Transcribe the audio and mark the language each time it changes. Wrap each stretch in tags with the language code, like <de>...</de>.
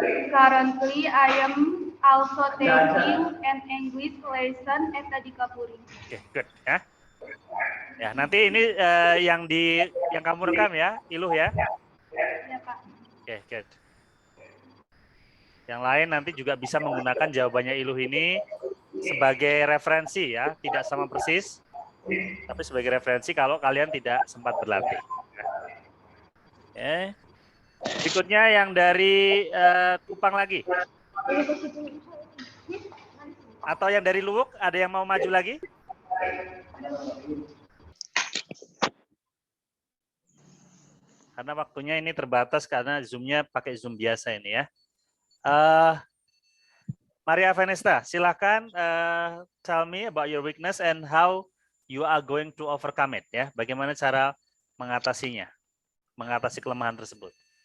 <en>Currently, I am also taking an English lesson at Tadika Puri. Oke, good ya.</en> <id>Ya, nanti ini yang kamu rekam ya, Iluh ya. Ya, Pak.</id> <en>Oke, good.</en> <id>Yang lain nanti juga bisa menggunakan jawabannya Iluh ini sebagai referensi ya, tidak sama persis, tapi sebagai referensi kalau kalian tidak sempat berlatih. Oke. Berikutnya yang dari Kupang lagi. Atau yang dari Luwuk, ada yang mau maju lagi? Karena waktunya ini terbatas karena Zoom-nya pakai Zoom biasa ini ya. Maria Vanessa, silakan tell me about your weakness and how you are going to overcome it ya. Bagaimana cara mengatasinya, mengatasi kelemahan tersebut.</id>